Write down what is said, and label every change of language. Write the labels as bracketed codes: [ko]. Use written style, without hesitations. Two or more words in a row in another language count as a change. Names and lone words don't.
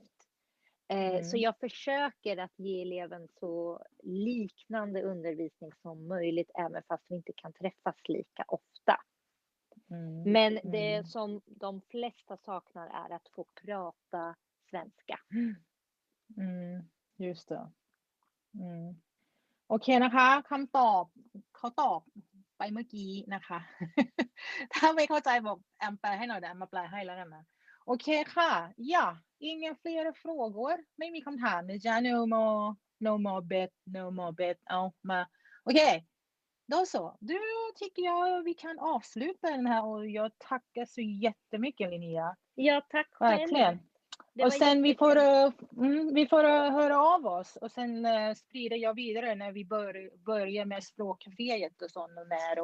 [sv] Så jag försöker att ge eleven så liknande undervisning som möjligt, även fast vi inte kan träffas lika ofta. Men det som de flesta saknar är att få prata svenska. Just det. [th] โอเคนะคะคำตอบเขาตอบไปเมื่อกี้นะคะ ถ้าไม่เข้าใจบอกแอมแปลให้หน่อยเดี๋ยวแอมมาแปลให้แล้วกันนะโอเคค่ะ [sv] ja ingen fler frågor [th] ไม่มีคำถามนะจ๊ะ [en] no more [th] bet เอามาโอเค [sv] då så du tycker jag vi kan avsluta den här och jag tackar så jättemycket Linnea. Ja, tack själv. Verkligen. Och sen vi får höra av oss och sen sprider jag vidare när vi börjar med språkcaféet och sånt där.